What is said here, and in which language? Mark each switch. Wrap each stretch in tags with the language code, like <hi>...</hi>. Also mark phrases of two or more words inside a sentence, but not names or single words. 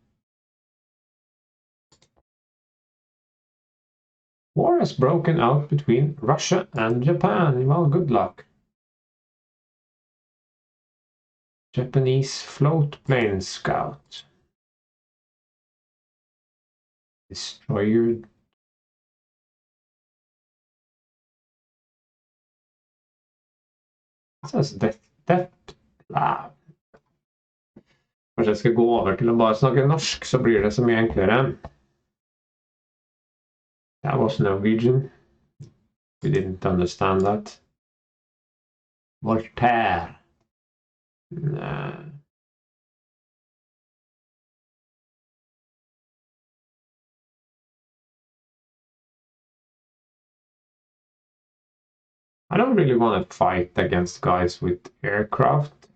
<en>War has broken out between Russia and Japan. Well, good luck. Japanese float plane scout. Destroyer.</en> <no>Kanskje jeg skal gå over til å bare snakke norsk, så blir det så mye enklere.</no> <en>That was Norwegian. We didn't understand that. Voltaire. Nah. I don't really want to fight against guys with aircraft.</en>